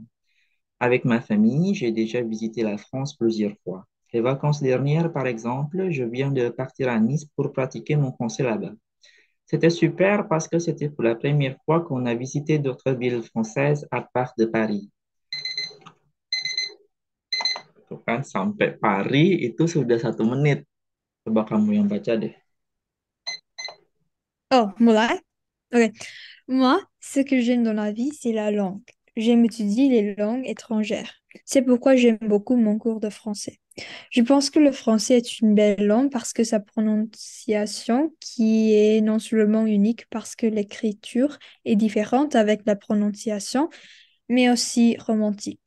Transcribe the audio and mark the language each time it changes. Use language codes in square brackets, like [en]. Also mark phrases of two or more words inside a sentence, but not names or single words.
[fr] Avec ma famille, j'ai déjà visité la France plusieurs fois. Les vacances dernières, par exemple, je viens de partir à Nice pour pratiquer mon français là-bas. C'était super parce que c'était pour la première fois qu'on a visité d'autres villes françaises à part de Paris. [id] Tuh kan, sampai pari itu sudah 1 menit. Coba kamu yang baca deh. Oh, mulai? Ok. [fr] Moi, ce que j'aime dans la vie, c'est la langue. J'aime étudier les langues étrangères. C'est pourquoi j'aime beaucoup mon cours de français. Je pense que le français est une belle langue parce que sa prononciation, qui est non seulement unique parce que l'écriture est différente avec la prononciation, mais aussi romantique.